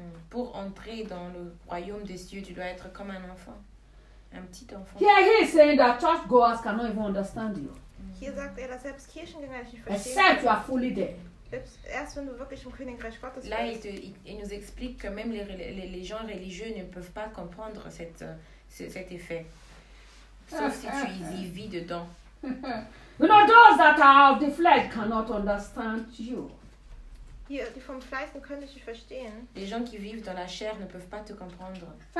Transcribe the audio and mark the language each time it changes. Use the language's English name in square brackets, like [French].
[French] Pour entrer dans le royaume des cieux, tu dois être comme un enfant, un petit enfant. [English] Here he is saying that churchgoers cannot even understand you. Except you are fully there. [French] Là, il nous explique que même les gens religieux ne peuvent pas comprendre cet effet. Sauf si tu y vis dedans. [English] You know, those that are of the flesh cannot understand you. [German] Die vom Fleisch können dich verstehen. [French] Les gens qui vivent dans la chair ne peuvent pas te comprendre.